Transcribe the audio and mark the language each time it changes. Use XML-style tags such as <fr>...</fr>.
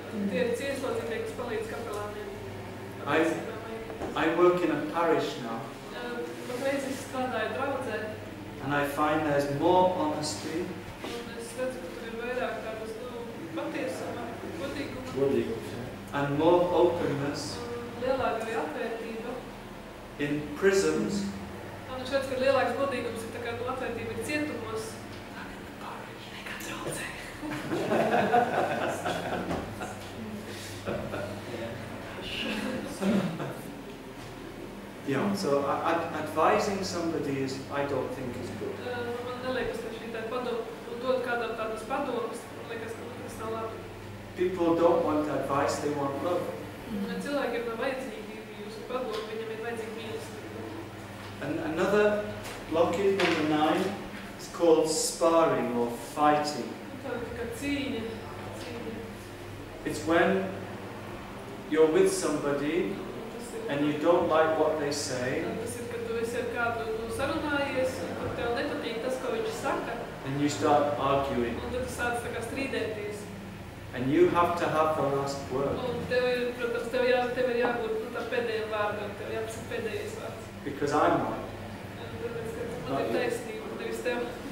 <lv>Tie ir cieslodzītie, kas palīdz kapelāniem.</lv> <en>I work in a parish now,</en> <lv>Patreiz es strādāju draudzē,</lv> <en>and I find there's more honesty</en> <lv>un es redzu, ka tur ir vairāk tādas, patiesuma, godīguma, Godīgums, jā.</lv> <en>and more openness</en> <lv>un lielāka arī atvērtība.</lv> <en>in prisons</en> <lv>Un es redzu, ka lielāks godīgums ir tā kā atvērtība ir cietumos. Nekā draudzē.</lv> <en>Yeah, so advising somebody is, I don't think is good.</en> <lv>Man neliekas, ka šī tā padoma, dot kādam tādas padomas, man liekas, ka tas nav labi.</lv> <en>People don't want advice, they want love.</en> <lv>Cilvēkiem nav vajadzīgi jūsu padomu, viņam ir vajadzīga mīlestība.</lv> <en>And another blockage, number 9, is called sparring or fighting.</en> <lv>Tā ir kā cīņa.</lv> <en>It's when you're with somebody and you don't like what they say,</en> <lv>Tas ir, kad tu esi ar kādu sarunājies, un tev nepatīk tas, ko viņš saka,</lv> <en>and you start arguing.</en> <lv>un tad tu sāc tā kā strīdēties.</lv> <en>And you have to have the last word.</en> <lv>Un tev ir, protams, tev ir jābūt tā pēdējiem vārdam, tev jāpasaka pēdējais vārds.</lv> <en>Because I'm right.</en> <lv>Un tāpēc, ka man ir taisnība, nevis tev.</lv>